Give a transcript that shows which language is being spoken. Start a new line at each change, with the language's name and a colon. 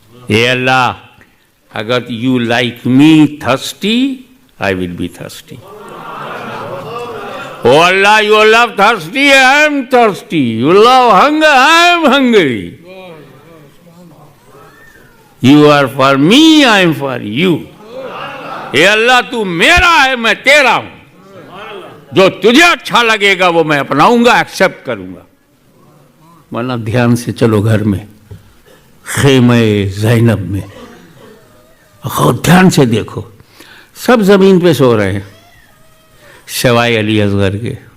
English: ए अल्लाह, अगर you like me thirsty, I will be thirsty. Oh Allah, you love thirsty, I am thirsty. You love hunger, I am hungry. You are for me, I am for you.
Hindi: ये अल्लाह तू मेरा है, मैं तेरा हूं। जो तुझे अच्छा लगेगा वो मैं अपनाऊंगा, एक्सेप्ट करूंगा। वरना ध्यान से चलो घर में, खेमे ज़ैनब में, ध्यान से देखो, सब जमीन पे सो रहे हैं सिवाय अली असगर के।